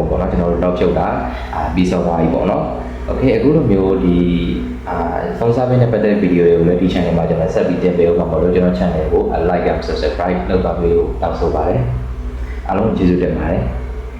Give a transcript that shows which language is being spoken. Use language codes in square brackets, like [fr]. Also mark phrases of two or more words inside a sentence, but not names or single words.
[my] ပေါ့နော်ကျွန်တော်တို့လောက်ဖြုတ်တာပြီးဆုံးသွားပြီပေါ့နော် Okay အခုလိုမျိုးဒီဖုန်း service နဲ့ပတ်သက်တဲ့ဗီဒီယိုတွေကိုလည်းဒီ channel မှာကျွန်တော်ဆက်ပြီးတင်ပေးအောင်ပါလို့ကျွန်တော် channel ကို [en] like and subscribe [my] လုပ်ပါပေးလို့တောင်းဆိုပါတယ်အားလုံးကျေးဇူးတင်ပါတယ်